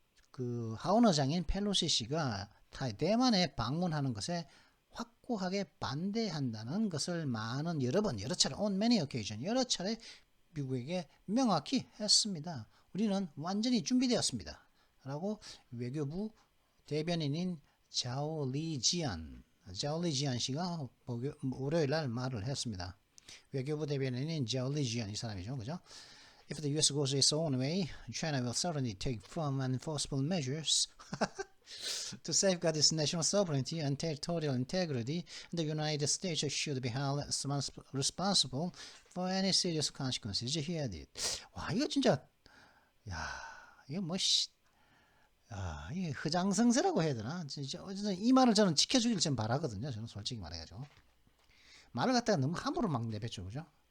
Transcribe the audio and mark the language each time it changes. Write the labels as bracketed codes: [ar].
[ko] 그 하원 의장인 펠로시 씨가 대만에 방문하는 것에 확고하게 반대한다는 것을 여러 차례 [en] on many occasion [ko] 여러 차례 미국에게 명확히 했습니다. 우리는 완전히 준비되었습니다. 라고 외교부 대변인인 자오리지안 씨가 월요일 날 말을 했습니다. 외교부 대변인인 자오리지안 이 사람이죠. 그죠? [en] If the US goes its own way, China will certainly take firm and forceful measures to safeguard its national sovereignty and territorial integrity, and the United States should be held responsible for any serious consequences. He added. [ko] 와, 이거 진짜, 야, 이거 이게 흐장성세라고 해야 되나? 진짜 이 말을 저는 지켜주길 좀 바라거든요. 저는 솔직히 말해가지고 말을 갖다가 너무 함부로 막 내뱉죠, 그죠?